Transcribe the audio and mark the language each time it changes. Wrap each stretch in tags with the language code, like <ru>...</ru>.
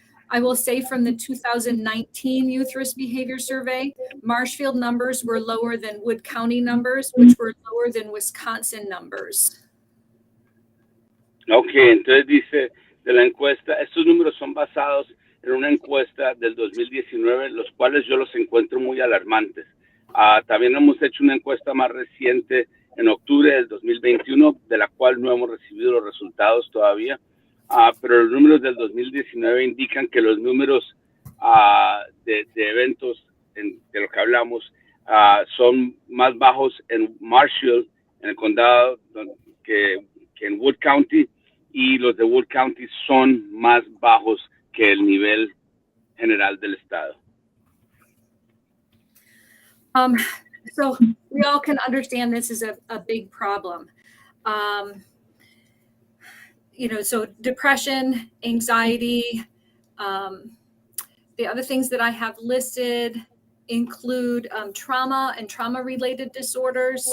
<en>I will say from the 2019 Youth Risk Behavior Survey, Marshfield numbers were lower than Wood County numbers, which were lower than Wisconsin numbers.</en> <es>Okay, entonces dice de la encuesta, estos números son basados en una encuesta del 2019, los cuales yo los encuentro muy alarmantes. También hemos hecho una encuesta más reciente en octubre del 2021, de la cual no hemos recibido los resultados todavía, pero los números del 2019 indican que los números de eventos de lo que hablamos son más bajos en Marshall, en el condado, que en Wood County, y los de Wood County son más bajos que el nivel general del estado.</es> <en>So we all can understand this is a big problem. So depression, anxiety, The other things that I have listed include trauma and trauma-related disorders.</en>